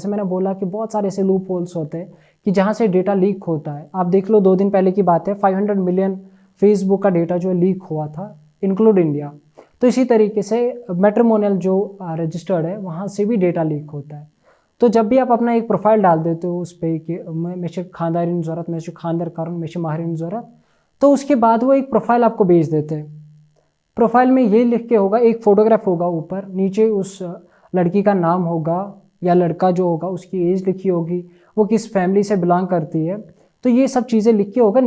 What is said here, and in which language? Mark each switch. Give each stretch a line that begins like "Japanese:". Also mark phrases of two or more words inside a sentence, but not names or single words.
Hindi: जैसे मैंने बोला कि बहुत सारे ऐसे
English: loop holes
Hindi: होते हैं कि जहाँ से डेटा लीक होता है। आप देख लो, 2 दिन पहले की बात है, 500 मिलियन फेसबुक का डेटा जो है लीक हुआ था,
English: include India.
Hindi: तो इसी तरीके से मैट्रिमोनियल जो रजिस्टर्ड है वहाँ से भी डेटा लीक होता है। तो जब भी आप अपना एक प्रोफाइल डाल देते हो उस पर कि
Kashmiri: मे खानदारी ज़रूरत, मे खानदार कारण, मे माहरीन ज़रूरत,
Hindi: तो उसके बाद वो एक प्रोफाइल आपको भेज देते हैं। प्रोफाइल में ये लिख के होगा, एक फ़ोटोग्राफ होगा ऊपर, नीचे उस लड़की का नाम होगा या लड़का जो होगा उसकी एज लिखी होगी, वो किस फैमिली से बिलोंग करती है, तो ये सब चीज़ें लिख के होगा।